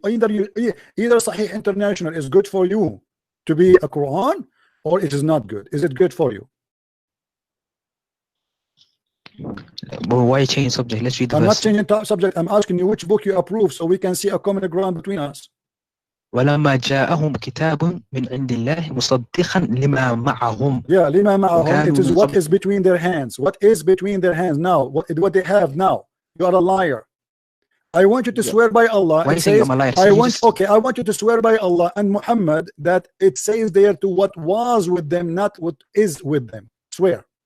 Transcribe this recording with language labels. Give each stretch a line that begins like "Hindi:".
English: Either Sahih International is good for you to be a Quran, or it is not good. Is it good for you? Well, why change subject? Let's read the I'm verse. not changing subject. I'm asking you which book you approve so we can see a common ground between us.
Arabic: ولما جاءهم كتاب من عند الله مصدقا لما معهم.
English: Yeah,
Arabic: لما معهم.
English: It is what is between their hands. What is between their hands now? What they have now? You are a liar. I want you to swear by Allah. Why saying I'm a liar? I want you to swear by Allah and Muhammad that it says there to what was with them, not what is with them. Swear.